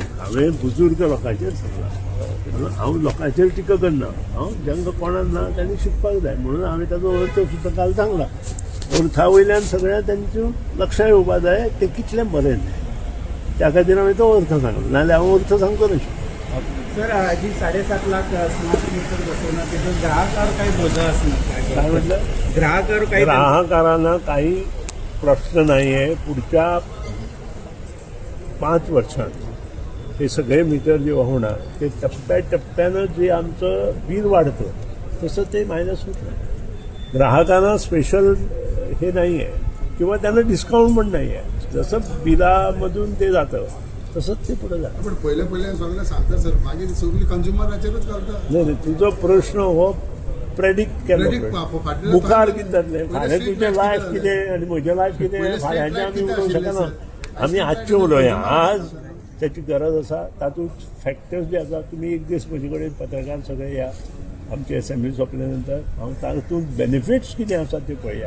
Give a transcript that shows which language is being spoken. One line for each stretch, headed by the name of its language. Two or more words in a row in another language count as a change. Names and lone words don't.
Konkani: हांवें बुजुर्ग लोकांचेर सांगलां. हांव लोकांचेर टिका करना. हांव जांकां कोणाक ना तांणी शिकपाक जाय म्हणून हांवें ताचो अर्थ सुद्दां काल सांगला. अर्थां वयल्यान सगळ्या तांचो लक्षांत येवपाक जाय तें कितलें बरें तें. त्या खातीर हांवें तो अर्थ सांगलो. नाजाल्यार हांव अर्थ सांगतो नाशिल्लो.
Marathi: सर जी 7.5 लाख स्मार्ट मीटर बसवणं त्याचं ग्राहकावर काही बोजा असणार काय म्हटलं. ग्राहकांना काही प्रश्न नाही आहे. पुढच्या 5 वर्षांत हे सगळे मीटर जे होणार ते टप्प्याटप्प्यानं जे आमचं बिल वाढतं तसं ते मायनस होत नाही. ग्राहकांना स्पेशल हे नाही आहे किंवा त्यांना डिस्काउंट पण नाही आहे. जसं बिलामधून ते जातं तसंच ते पुढे जातं.
Konkani: पण पहिले सगळं सांगता सर मागीर सगळी कंझ्युमराचेरच करता. नाही तुजो प्रश्न हो प्रेडिक्ट केलो मुखार कितें जातलें फाल्यां तुजें लायफ कितें आनी म्हजें लायफ कितें फाल्यांचें आमी उलोवंक शकना. आमी आजचें उलोवया. आज त्याची गरज आसा. तातूंत फॅक्टर्स जे आसा तुमी एक दीस म्हजे कडेन पत्रकार सगळे या आमचे असेंब्ली सोंपले नंतर हांव तातूंत बेनिफिट्स कितें आसा ते पळया.